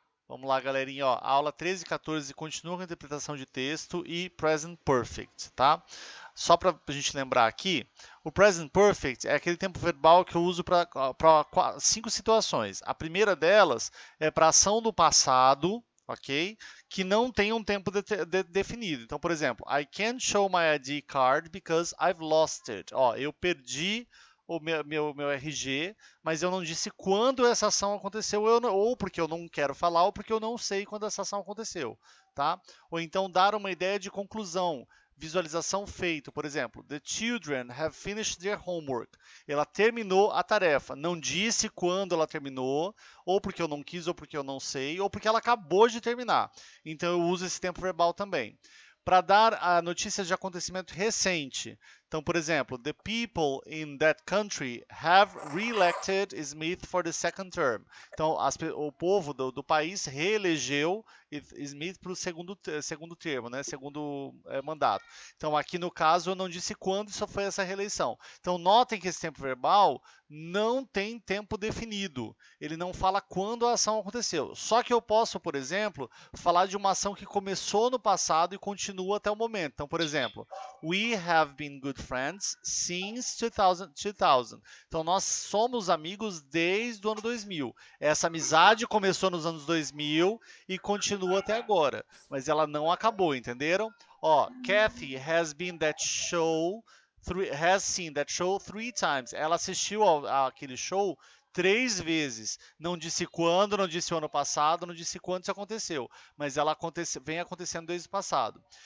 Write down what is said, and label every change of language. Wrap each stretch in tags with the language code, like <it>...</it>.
<pt>Vamos lá, galerinha, ó, aula 13 e 14 continua com a interpretação de texto e present perfect, tá? Só para a gente lembrar aqui, o present perfect é aquele tempo verbal que eu uso para 5 situações. A primeira delas é para ação do passado, ok? Que não tem um tempo definido. Então, por exemplo,</pt> <en>I can't show my ID card because I've lost it.</en> <pt>Ó, eu perdi o meu RG, mas eu não disse quando essa ação aconteceu, ou porque eu não quero falar, ou porque eu não sei quando essa ação aconteceu, tá? Ou então dar uma ideia de conclusão, visualização feita, por exemplo,</pt> <en>the children have finished their homework.</en> <pt>Ela terminou a tarefa, não disse quando ela terminou, ou porque eu não quis, ou porque eu não sei, ou porque ela acabou de terminar. Então eu uso esse tempo verbal também. Para dar a notícia de acontecimento recente. Então, por exemplo,</pt> <en>the people in that country have re-elected Smith for the second term.</en> <pt>Então, o povo do país reelegeu Smith para o segundo termo, né? Segundo mandato. Então, aqui no caso, eu não disse quando só foi essa reeleição. Então, notem que esse tempo verbal não tem tempo definido. Ele não fala quando a ação aconteceu. Só que eu posso, por exemplo, falar de uma ação que começou no passado e continua até o momento. Então, por exemplo,</pt> <en>we have been good friends since 2000.</en> <pt>Então, nós somos amigos desde o ano 2000. Essa amizade começou nos anos 2000 e continua até agora, mas ela não acabou, entenderam?</pt> <en>Ó, Kathy has been that show has seen that show 3 times.</en> <pt>Ela assistiu àquele show 3 vezes. Não disse quando, não disse o ano passado, não disse quando isso aconteceu, mas ela vem acontecendo desde o passado.</pt>